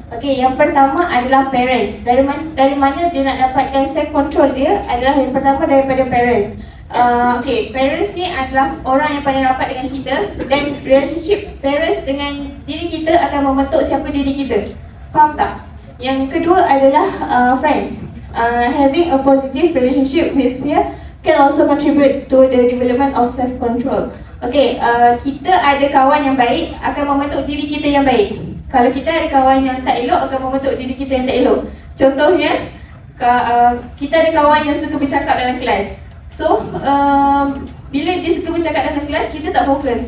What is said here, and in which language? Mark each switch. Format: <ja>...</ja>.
<ms>Okay, yang pertama adalah parents. Dari mana dia nak dapatkan self-control dia adalah yang pertama daripada parents. Okay, parents ni adalah orang yang paling rapat dengan kita dan relationship parents dengan diri kita akan membentuk siapa diri kita. Faham tak? Yang kedua adalah friends.</ms> <en>Having a positive relationship with peer can also contribute to the development of self-control.</en> <ms>Okay, kita ada kawan yang baik akan membentuk diri kita yang baik. Kalau kita ada kawan yang tak elok akan membentuk diri kita yang tak elok. Contohnya, kita ada kawan yang suka bercakap dalam kelas. So, bila dia suka bercakap dalam kelas, kita tak fokus.</ms>